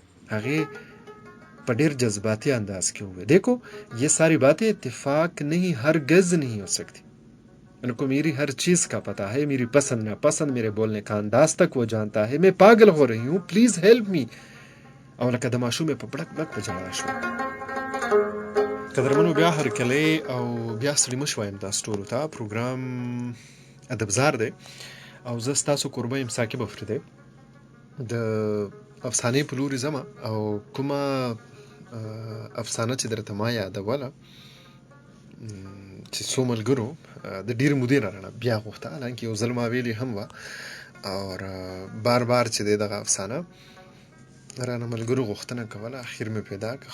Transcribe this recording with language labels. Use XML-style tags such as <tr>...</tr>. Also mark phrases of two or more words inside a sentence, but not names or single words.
<ps>هغه په ډیر جذباتی انداز کې ہوئے.</ps> <ur>دیکھو یہ ساری باتیں اتفاق نہیں ہرگز نہیں ہو سکتی. ان کو میری ہر چیز کا پتہ ہے, میری پسند ناپسند, میرے بولنے کا انداز تک وہ جانتا ہے. میں پاگل ہو رہی ہوں,</ur> <en>please help me.</en> <ps>او لکه د ماشومې په بړک بړک په ژړا شوه. قدرمنو بیا هرکلی او بیا ستړي مه شوه. دا ټولو ته پروګرام ادبزار دی او زه ستاسو کوربه یم ساقب افریدی. د افسانې په لوري ځمه او کومه افسانه چې درته ما یادوله چې څو ملګرو د ډېرې مودې نه رانه بیا غوښته، حالانکې یو ځل ما ویلې هم وه او بار بار چې دی دغه افسانه رانه ملګرو غوښتنه کوله، اخر مې پیدا کړه.</ps>